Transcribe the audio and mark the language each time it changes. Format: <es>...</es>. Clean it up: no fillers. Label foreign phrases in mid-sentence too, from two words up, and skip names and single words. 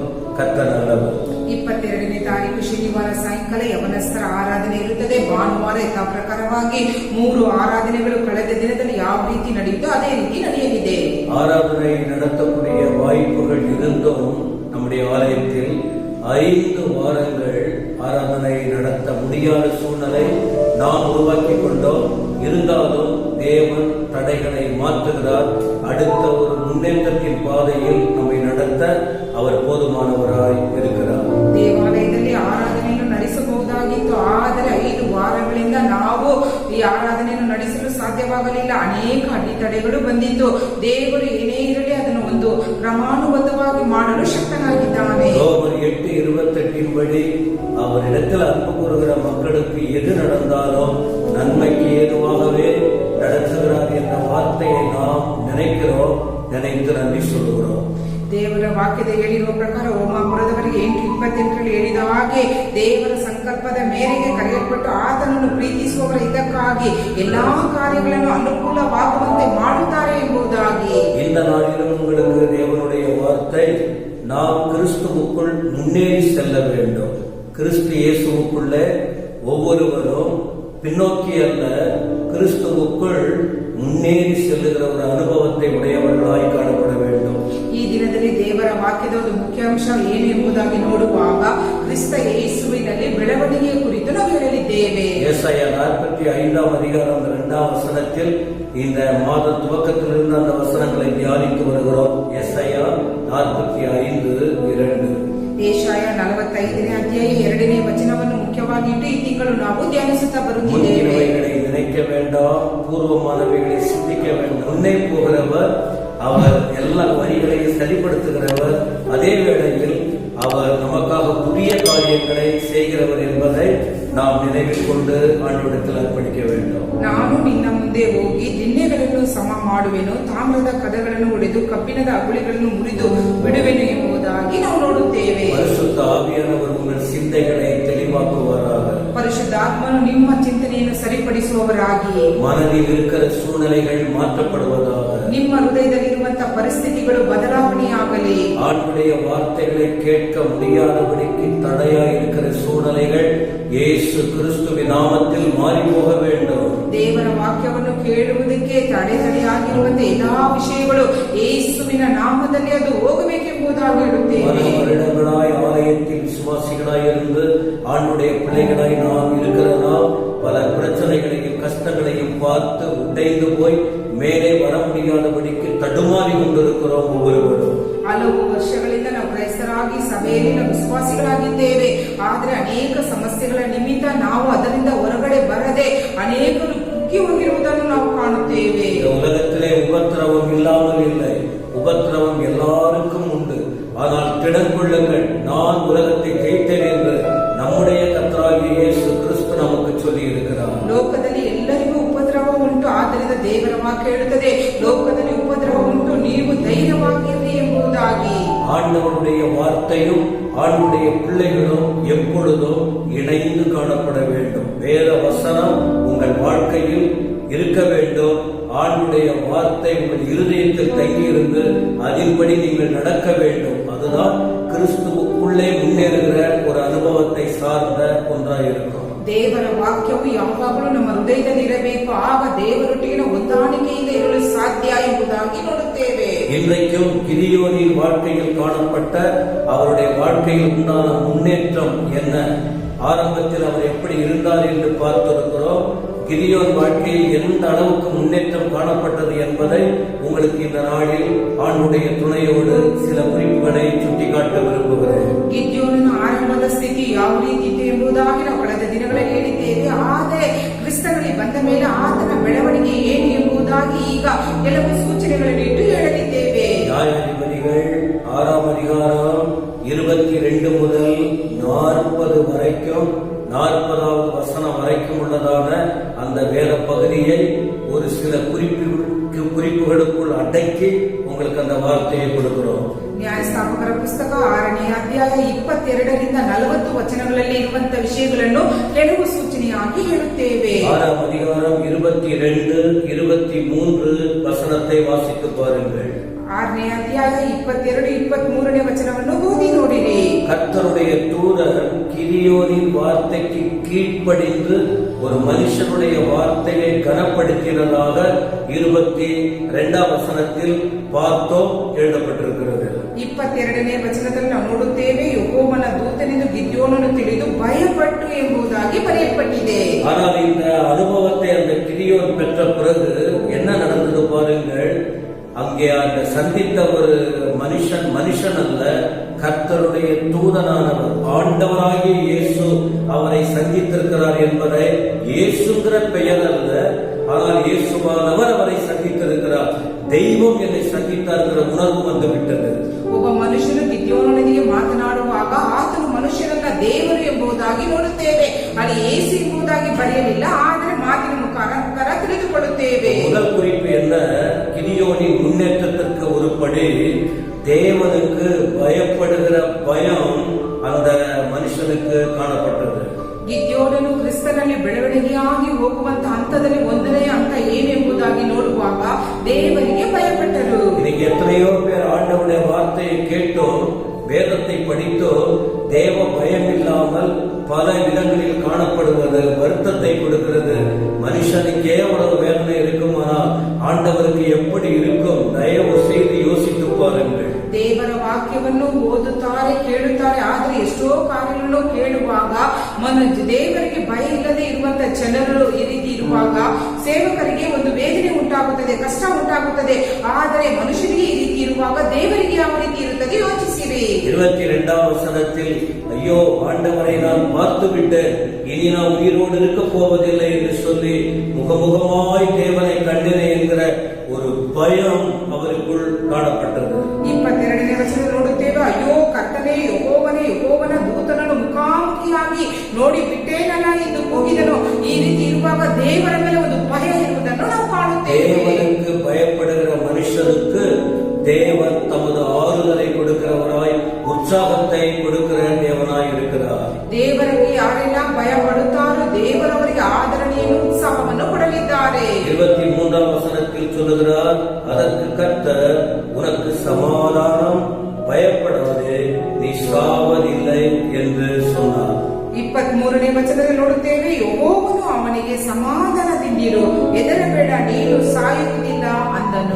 <ta>கர்த்தர் நல்லவர்.</ta> <kn>22ನೇ ತಾರೀಕು ಶನಿವಾರ ಸಾಯಂಕಾಲ ಯವನಸ್ಥರ ಆರಾಧನೆ ಇರುತ್ತದೆ. ಭಾನುವಾರ ಯಥಾ ಪ್ರಕಾರವಾಗಿ 3 ಆರಾಧನೆಗಳು ಕಳೆದ ದಿನದಲ್ಲಿ ಯಾವ ರೀತಿ ನಡೆಯಿತೋ ಅದೇ ರೀತಿ ನಡೆಯಲಿದೆ.</kn> <ta>ஆராதனை நடத்தக்கூடிய வாய்ப்புகள் இருந்தும் நம்முடைய ஆலயத்தில் 5 வாரங்கள் ஆராதனை நடத்த முடியாத சூழ்நிலை நாம் உருவாக்கி கொண்டோம். இருந்தாலும் தேவன் தடைகளை மாற்றுகிறார். அடுத்த ஒரு முன்னேற்றத்தின் பாதையில் நம்மை நடத்த அவர் போதுமானவராய் இருக்கிறார்.</ta> <kn>ದೇವಾಲಯದಲ್ಲಿ ಆರಾಧನೆಯನ್ನು ನಡೆಸಬಹುದಾಗಿತ್ತು, ಆದರೆ 5 ವಾರಗಳಿಂದ ನಾವು ಈ ಆರಾಧನೆಯನ್ನು ನಡೆಸಲು ಸಾಧ್ಯವಾಗಲಿಲ್ಲ. ಅನೇಕ ಅಡೆತಡೆಗಳು ಬಂದಿತ್ತು. ದೇವರು ಏನೇ ಇರಲಿ ಅದನ್ನು ಒಂದು ಕ್ರಮಾನುಬದ್ಧವಾಗಿ ಮಾಡಲು ಶಕ್ತನಾಗಿದ್ದಾನೆ.</kn> <ta>ரோமர் 8:28 படி அவரிடத்தில் அன்பு கூறுகிற மக்களுக்கு எது நடந்தாலும் நன்மைக்கு ஏதுவாகவே நடத்துகிறார் என்ற வார்த்தையை நாம் நினைத்து நன்றி சொல்லுகிறோம்.</ta> <kn>ದೇವರ ವಾಕ್ಯದ ಹೇಳಿರುವ ಪ್ರಕಾರ ರೋಮಾಪುರದವರಿಗೆ 8:28 ಹೇಳಿದ ಹಾಗೆ ದೇವರ ಸಂಕಲ್ಪದ ಮೇರೆಗೆ ಕರೆಯಲ್ಪಟ್ಟು ಆತನನ್ನು ಪ್ರೀತಿಸುವವರ ಇದಕ್ಕಾಗಿ ಎಲ್ಲಾ ಕಾರ್ಯಗಳನ್ನು ಅನುಕೂಲವಾಗುವಂತೆ ಮಾಡುತ್ತಾರೆ ಎಂಬುದಾಗಿ.</kn> <ta>இந்த நாளிலும் உங்களுக்கு தேவனுடைய வார்த்தை, நாம் கிறிஸ்துவுக்குள் முன்னேறி செல்ல வேண்டும். கிறிஸ்து இயேசுவுக்குள்ளே ஒவ்வொருவரும் பின்னோக்கி அல்ல, கிறிஸ்துவுக்குள் முன்னேறி செல்லுகிற ஒரு அனுபவத்தை உடையவர்களாய் காணப்பட வேண்டும்.</ta> <kn>ಈ ದಿನದಲ್ಲಿ ದೇವರ ವಾಕ್ಯದ ಒಂದು ಮುಖ್ಯಾಂಶ ಏನು ಎಂಬುದಾಗಿ ನೋಡುವಾಗ ಕ್ರಿಸ್ತ ಯೇಸುವಿನಲ್ಲಿ ಬೆಳವಣಿಗೆಯ ಕುರಿತು ನಾವು ಹೇಳಲಿದ್ದೇವೆ.</kn> <ta>ஏசாயா 45ஆம் அதிகாரம் 2ஆம் வசனத்தில் இந்த மாத துவக்கத்திலிருந்து அந்த வசனங்களை தியானித்து வருகிறோம். ஏசாயா 45:2.</ta> <kn>ಏಷಾಯ 45ನೇ ಅಧ್ಯಾಯ 2ನೇ ವಚನವನ್ನು ಮುಖ್ಯವಾಗಿಟ್ಟು ಈ ತಿಂಗಳು ನಾವು ಧ್ಯಾನಿಸುತ್ತಾ ಬರುತ್ತಿದ್ದೇವೆ.</kn> <ta>நினைக்க வேண்டாம், பூர்வமானவைகளை சிந்திக்க வேண்டாம். முன்னே போகிறவர் அவர் எல்லா வரிகளையும் சரிப்படுத்துகிறவர். அதே வேளையில் அவர் நமக்காக புதிய காரியங்களை செய்கிறவர் என்பதை நாம் நினைவில் கொண்டு ஆண்டவரிடத்தில் அர்ப்பணிக்க வேண்டும்.</ta> <kn>ನಾನು ನಿನ್ನ ಮುಂದೆ ಹೋಗಿ ದಿಣ್ಣೆಗಳನ್ನು ಸಮ ಮಾಡುವೆನು, ತಾಮ್ರದ ಕದಗಳನ್ನು ಒಡೆದು ಕಬ್ಬಿಣದ ಅಗುಳಿಗಳನ್ನು ಮುರಿದು ಬಿಡುವೆನು ಎಂಬುದಾಗಿ ನಾವು ನೋಡುತ್ತೇವೆ.</kn> <ta>பரிசுத்த ஆவியானவர் உங்கள் சிந்தைகளை தெளிவாக்குவாராக.</ta> <kn>ಪರಿಶುದ್ಧಾತ್ಮನು ನಿಮ್ಮ ಚಿಂತನೆಯನ್ನು ಸರಿಪಡಿಸುವವರಾಗಿ,</kn> <ta>மனதில் இருக்கிற சூழ்நிலைகள் மாற்றப்படுவதாக,</ta> <kn>ನಿಮ್ಮ ಹೃದಯದಲ್ಲಿರುವಂತಹ ಪರಿಸ್ಥಿತಿಗಳು ಬದಲಾವಣೆಯಾಗಲಿ.</kn> <ta>ஆண்டுடைய வார்த்தைகளை கேட்க முடியாதபடிக்கு தடையாய் இருக்கிற சூழ்நிலைகள் இயேசு கிறிஸ்துவின் நாமத்தில் மாறி போக வேண்டும்.</ta> <kn>ದೇವರ ವಾಕ್ಯವನ್ನು ಕೇಳುವುದಕ್ಕೆ ತಡೆಯಾಗಿರುವಂತಹ ಎಲ್ಲಾ ವಿಷಯಗಳು ಯೇಸುವಿನ ನಾಮದಲ್ಲಿ ಅದು ಹೋಗಬೇಕೆಂಬುದಾಗಿ ಹೇಳುತ್ತೇವೆ.</kn> <ta>வருடங்களாய் ஆலயத்தில் விசுவாசிகளாய் இருந்து ஆண்டுடைய பிள்ளைகளாய் நாம் இருக்கிறதா பல பிரச்சனைகளையும் கஷ்டங்களையும் பார்த்து உடைந்து போய் மேலே வர முடியாதபடிக்கு தடுமாறி கொண்டிருக்கிறோம் ஒவ்வொருவரும்.</ta> <kn>ಹಲವು ವರ್ಷಗಳಿಂದ ನಾವು ಕ್ರೈಸ್ತರಾಗಿ ಸಭೆಯಲ್ಲಿ ನಾವು ವಿಶ್ವಾಸಿಗಳಾಗಿದ್ದೇವೆ, ಆದರೆ ಅನೇಕ ಸಮಸ್ಯೆಗಳ ನಿಮಿತ್ತ ನಾವು ಅದರಿಂದ ಹೊರಗಡೆ ಬರದೆ ಅನೇಕರು ಕುಗ್ಗಿ ಹೋಗಿರುವುದನ್ನು ನಾವು ಕಾಣುತ್ತೇವೆ.</kn> <ta>உலகத்திலே உபத்திரவம் இல்லாமல் இல்லை, உபத்திரவம் எல்லாருக்கும் உண்டு. ஆனால் திடன் கொள்ளுங்கள், நான் உலகத்தை ஜெயித்தேன் என்று நம்முடைய கர்த்தராகிய இயேசு கிறிஸ்து நமக்கு சொல்லி இருக்கிறார்.</ta> <kn>ಲೋಕದಲ್ಲಿ ಎಲ್ಲರಿಗೂ ಉಪದ್ರವ ಉಂಟು, ಆದ್ದರಿಂದ ದೇವರ ವಾಕ್ಯ ಹೇಳುತ್ತದೆ, ಲೋಕದಲ್ಲಿ ಉಪದ್ರವ ಉಂಟು, ನೀವು ಧೈರ್ಯವಾಗಿರಿ ಎಂಬುದಾಗಿ.</kn> <ta>ஆண்டவருடைய வார்த்தையும் ஆண்டுடைய பிள்ளைகளும் எப்பொழுதும் இணைந்து காணப்பட வேண்டும். வேத வசனம் உங்கள் வாழ்க்கையில் இருக்க வேண்டும். ஆண்டுடைய வார்த்தை உங்கள் இருதயத்தில் தங்கியிருந்து அதன்படி நீங்கள் நடக்க வேண்டும். அதுதான் கிறிஸ்துவுக்குள்ளே முன்னேறுகிற ஒரு அனுபவத்தை சார்ந்த ஒன்றாயிருக்கும்.</ta> <kn>ದೇವರ ವಾಕ್ಯವು ಯಾವಾಗಲೂ ನಮ್ಮ ಹೃದಯದಲ್ಲಿ ಇರಬೇಕು, ಆಗ ದೇವರೊಟ್ಟಿಗಿನ ಹೊಂದಾಣಿಕೆಯಿಂದ ಇರಲು ಸಾಧ್ಯ ಎಂಬುದಾಗಿ ನೋಡುತ್ತೇವೆ.</kn> <ta>இன்றைக்கும் கிதியோனின் வாழ்க்கையில் காணப்பட்ட அவருடைய வாழ்க்கையில் உண்டான முன்னேற்றம் என்ன, ஆரம்பத்தில் அவர் எப்படி இருந்தார் என்று பார்த்திருக்கிறோம். கிதியோன் வாழ்க்கையில் எந்த அளவுக்கு முன்னேற்றம் காணப்பட்டது என்பதை உங்களுக்கு இந்த நாளில் ஆண்டுடைய துணையோடு சில குறிப்புகளை சுட்டிக்காட்ட விரும்புகிறேன்.</ta> <kn>ಗಿದ್ಯೋನನ ಆರಂಭದ ಸ್ಥಿತಿ ಯಾವ ರೀತಿ ಇತ್ತು ಎಂಬುದಾಗಿ ನಾವು ಕಳೆದ ದಿನಗಳಲ್ಲಿ ಹೇಳಿದ್ದೇವೆ. ಆದರೆ ಕ್ರಿಸ್ತನಲ್ಲಿ ಬಂದ ಮೇಲೆ ಆತನ ಬೆಳವಣಿಗೆ ಏನು ಎಂಬುದಾಗಿ ಈಗ ಕೆಲವು ಸೂಚನೆ ಸೂಚನೆಗಳನ್ನು ಇಟ್ಟು ಹೇಳಲಿದ್ದೇವೆ.</kn> <ta>நியாயாதிபதிகள் 6ஆம் அதிகாரம் 22 முதல் 40 வரைக்கும் 40வது வசனம் வரைக்கும் உள்ளதான அந்த வேத பகுதியை ஒரு சில குறிப்புகளுக்குள் அடக்கி உங்களுக்கு அந்த வார்த்தையை கொடுக்கிறோம்.</ta> <kn>ನ್ಯಾಯಸ್ಥಾಪಕರ ಪುಸ್ತಕ 6ನೇ ಅಧ್ಯಾಯ 22ರಿಂದ 40 ವಚನಗಳಲ್ಲಿ ಇರುವಂತಹ ವಿಷಯಗಳನ್ನು ಕೆಲವು ಸೂಚನೆಯಾಗಿ ಹೇಳುತ್ತೇವೆ.</kn> <ta>6ஆம் அதிகாரம் 22, 23 வசனத்தை வாசித்து பாருங்கள்.</ta> <kn>6ನೇ ಅಧ್ಯಾಯ 22, 23ನೇ ವಚನವನ್ನು ಓದಿ ನೋಡಿರಿ.</kn> <ta>கர்த்தருடைய தூதர் கிதியோனின் வார்த்தைக்கு கீழ்ப்படிந்து ஒரு மனுஷனுடைய வார்த்தையை கனப்படுத்தினதாக 22ஆம் வசனத்தில் பார்த்தோம், எழுதப்பட்டிருக்கிறது.</ta> <kn>22ನೇ ವಚನದಲ್ಲಿ ನಾವು ನೋಡುತ್ತೇವೆ, ಯೆಹೋವನ ದೂತನೆಂದು ಗಿದ್ಯೋನನು ತಿಳಿದು ಭಯಪಟ್ಟು ಎಂಬುದಾಗಿ ಬರೆಯಲ್ಪಟ್ಟಿದೆ.</kn> <ta>ஆனால் இந்த அனுபவத்தை அந்த கிதியோன் பெற்ற பிறகு என்ன நடந்தது பாருங்கள். அங்கே அந்த சந்தித்த ஒரு மனுஷன் அல்ல, கர்த்தருடைய தூதனானவர், ஆண்டவராகிய இயேசு அவரை சந்தித்திருக்கிறார் என்பதை, இயேசுங்கிற பெயர் அல்ல, ஆனால் இயேசுவானவர் அவரை சந்தித்திருக்கிறார், தெய்வம் என்னை சந்தித்தார்கிற உணர்வு வந்துவிட்டது.</ta> <kn>ಒಬ್ಬ ಮನುಷ್ಯನು ಗಿದ್ಯೋನನಿಗೆ ಮಾತನಾಡುವಾಗ ಆತನು ಮನುಷ್ಯನಲ್ಲ ದೇವರು ಎಂಬುದಾಗಿ ನೋಡುತ್ತೇವೆ. ಅಲ್ಲಿ ಯೇಸು ಎಂಬುದಾಗಿ ಬರೆಯಲಿಲ್ಲ, ಆದರೆ ಮಾತಿನ ಮುಖಾಂತರ ತಿಳಿದುಕೊಳ್ಳುತ್ತೇವೆ.</kn> <ta>முதல் குறிப்பு என்ன? கிதியோனின் முன்னேற்றத்திற்கு ஒருபடி தேவனுக்கு பயப்படுகிற பயம் அந்த மனுஷனுக்கு காணப்பட்டது.</ta> <kn>ಗಿದ್ಯೋನನು ಕ್ರಿಸ್ತನಲ್ಲಿ ಬೆಳವಣಿಗೆಯಾಗಿ ಹೋಗುವಂತ ಹಂತದಲ್ಲಿ ಒಂದನೇ ಹಂತ ಏನೆಂಬುದಾಗಿ ನೋಡುವಾಗ ದೇವರಿಗೆ ಭಯಪಟ್ಟರು.</kn> <ta>இன்னைக்கு எத்தனையோ பேர் ஆண்டவருடைய வார்த்தையை கேட்டோம், வேதத்தை படித்தோம், தேவ பயம் இல்லாமல் பல விதங்களில் காணப்படுவது வருத்தத்தை கொடுக்கிறது. மனுஷனுக்கே அவ்வளவு வேதனை இருக்குமானால் ஆண்டவருக்கு எப்படி இருக்கும்? தயவு செய்து யோசித்து பாருங்கள்.</ta> <kn>ದೇವರ ವಾಕ್ಯವನ್ನು ಓದುತ್ತಾರೆ, ಕೇಳುತ್ತಾರೆ, ಆದರೆ ಎಷ್ಟೋ ಕಾರ್ಯಗಳನ್ನು ಕೇಳುವಾಗ ದೇವರಿಗೆ ಭಯ ಇಲ್ಲದೆ ಇರುವಂತಹ ಜನರು ಈ ರೀತಿ ಇರುವಾಗ ಸೇವಕರಿಗೆ ಒಂದು ವೇದನೆ ಉಂಟಾಗುತ್ತದೆ, ಕಷ್ಟ ಉಂಟಾಗುತ್ತದೆ. ಆದರೆ ಮನುಷ್ಯನಿಗೆ ಈ ರೀತಿ ಇರುವಾಗ ದೇವರಿಗೆ ಯಾವ ರೀತಿ ಇರುತ್ತದೆ ಯೋಚಿಸಿರಿ.</kn> <ta>22ஆம் வசனத்தில், ஐயோ ஆண்டவரை நான் பார்த்து விட்டேன், இனி நான் உயிரோடு இருக்க போவதில்லை என்று சொல்லி முகமுகமாய் தேவனை கண்டினே என்கிற ஒரு பயம் அவருக்குள் காணப்பட்டது.</ta> <kn>22ನೇ ವಚನ ನೋಡುತ್ತೇವೆ, ಅಯ್ಯೋ ಕರ್ತನೇ, ಯೆಹೋವನ ದೂತನನ್ನು ಮುಖಾಮುಖಿಯಾಗಿ ನೋಡಿ ಬಿಟ್ಟೇನಲ್ಲ ಎಂದು ಕೂಗಿದನು. ಈ ರೀತಿ ಇರುವಾಗ ದೇವರ ಮೇಲೆ ಒಂದು ಭಯ ಇರುವುದನ್ನು ನಾವು ಕಾಣುತ್ತೇವೆ.</kn> <ta>தேவனுக்கு பயப்படுகிற மனுஷனுக்கு தேவன் தமது ஆறுதலை கொடுக்கிறவராய், உற்சாகத்தை கொடுக்கிற தேவனாய் இருக்கிறார்.</ta> <kn>ದೇವರಿಗೆ ಯಾರೆಲ್ಲ ಭಯ ಪಡುತ್ತಾರೋ ದೇವರವರಿಗೆ ಆದರಣೆಯನ್ನು ಉತ್ಸಾಹವನ್ನು ಕೊಡಲಿದ್ದಾರೆ.</kn> <ta>23ஆம் வசனத்தில் சொல்லுகிறார், அதற்கு கர்த்தர், உனக்கு சமாதானம், பயப்படாதே, நீ சாவதில்லை என்று சொன்னார்.</ta> <kn>23ನೇ ವಚನದಲ್ಲಿ ನೋಡುತ್ತೇವೆ, ಯೆಹೋವನು ಅವನಿಗೆ ಸಮಾಧಾನದಿಂದಿರು, ಹೆದರಬೇಡ, ನೀನು ಸಾಯುವುದಿಲ್ಲ ಅಂದನು.</kn>